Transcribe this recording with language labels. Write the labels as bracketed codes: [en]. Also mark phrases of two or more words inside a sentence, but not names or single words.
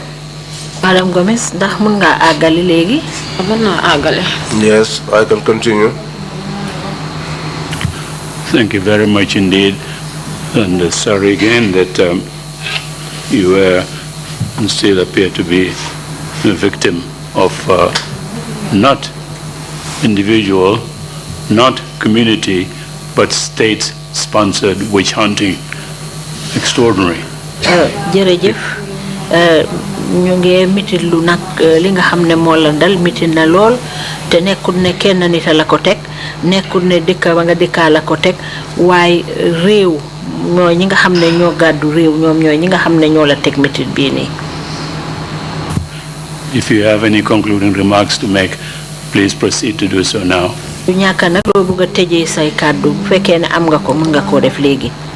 [en] Madam Gomez, [wo] ndax mën nga àggali léegi? mën naa àggale. [en] Yes, I can continue. Thank you very much indeed. And sorry again that you still appear to be a victim of not individual, not community, but state-sponsored witch hunting. Extraordinary. [wo] Jërëjëf ñu ngi mitit lu nag li nga xam ne moo la dal mitit na lool te nekkul ne kenn nit la ko teg nekkul ne dëkk ba nga dëkkaa la ko teg waaye réew ñooy ñi nga xam ne ñoo gàddu réew ñoom ñooy ñi nga xam ne ñoo la teg mitit bii nii. [en] If you have any concluding remarks to make, please proceed to do so now. [wo] du ñàkk nag loo bëgg a tëjee say kàddu bu fekkee ne am nga ko mën nga koo def léegi.